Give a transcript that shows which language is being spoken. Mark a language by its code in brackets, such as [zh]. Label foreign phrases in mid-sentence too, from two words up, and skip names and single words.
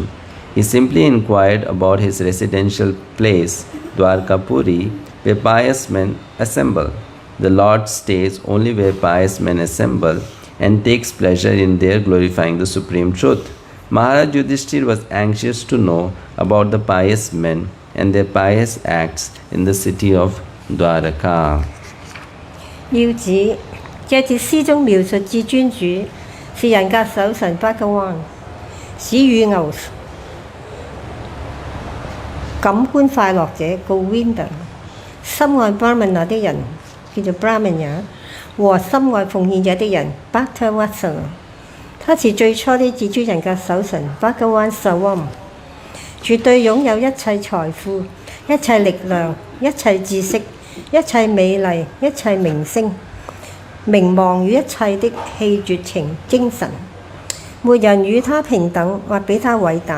[en] He simply inquired about his residential place, Dwarkapuri, where pious men assemble. The Lord stays only where pious men assemble and takes pleasure in their glorifying the Supreme Truth. Maharaj Yudhishthir was anxious to know about the pious men and their pious acts in the city of Dwaraka. [zh] 要指這節詩中描述至尊主是人格守神 Bhagavan， 使乳牛感官快樂者 Govinda， 深愛 Brahmana 的人叫做 Brahmanya， 和深愛奉獻者的人 Bhaktavatsala。他是最初的至尊人格守神 Bhagavan Savam，絕對擁有一切財富、一切力量、一切知識、一切美麗、一切名聲、名望與一切的氣絕情精神，沒人與他平等或比他偉大。